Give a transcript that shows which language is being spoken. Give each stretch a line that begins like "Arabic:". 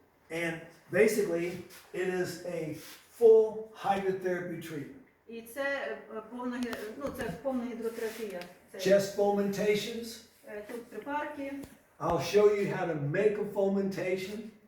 English: And basically, it is a full hydrotherapy treatment.
Ukrainian: І це повна гідротерапія.
English: Chest fomentations.
Ukrainian: Тут припарки.
English: I'll show you how to make a fomentation